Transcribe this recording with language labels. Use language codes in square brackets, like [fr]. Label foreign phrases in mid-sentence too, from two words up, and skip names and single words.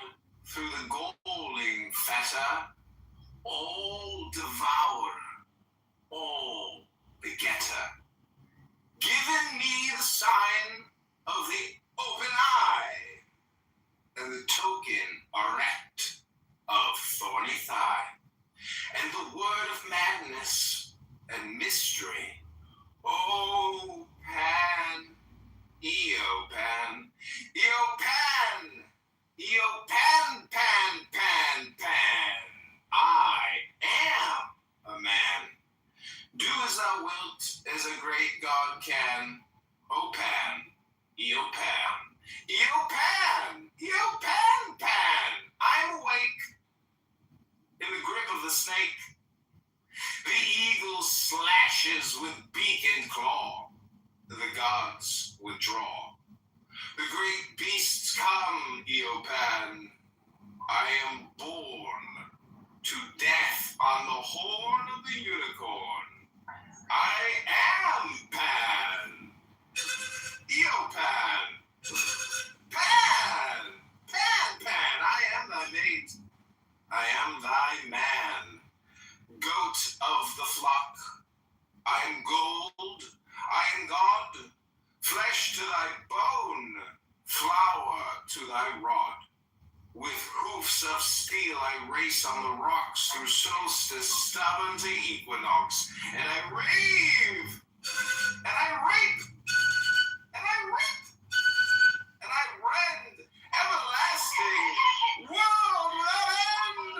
[en] through the galling fetter, all devour, all begetter, giving me the sign of the open eye, and the token erect of thorny thigh, and the word of madness and mystery. O Pan, Pan, pan, pan, pan. I am a man. Do as thou wilt, as a great God can. O Pan, pan, pan. I'm awake in the grip of the snake. The eagle slashes with beak and claw. The gods withdraw. The great beasts come, Pan. I am born to death on the horn of the unicorn. I am Pan. Pan. Pan. Pan. I am thy mate. I am thy man. Goat of the flock. I am gold. I am God. Flesh to thy bone. Flour to thy rod. With hoofs of steel I race on the rocks through solstice, stubborn to equinox, and I rave, and I rape, and I rip, and I rend, everlasting, world without end.